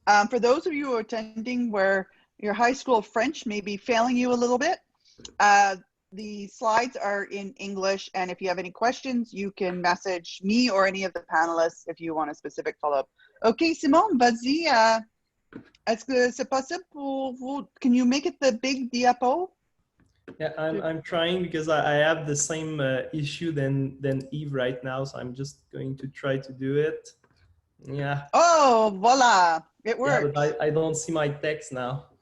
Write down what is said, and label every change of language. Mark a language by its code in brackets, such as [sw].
[en] For those of you attending where your high school French may be failing you a little bit, the slides are in English, and if you have any questions, you can message me or any of the panelists if you want a specific follow-up. [fr] Okay, Simone, vas-y. Est-ce que c'est possible pour vous? [en] Can you make it the big diapo? Yeah, I'm trying because I have the same issue than Yves right now, so I'm just going to try to do it. Yeah. Oh, voila! It works. Yeah, but I don't see my text now.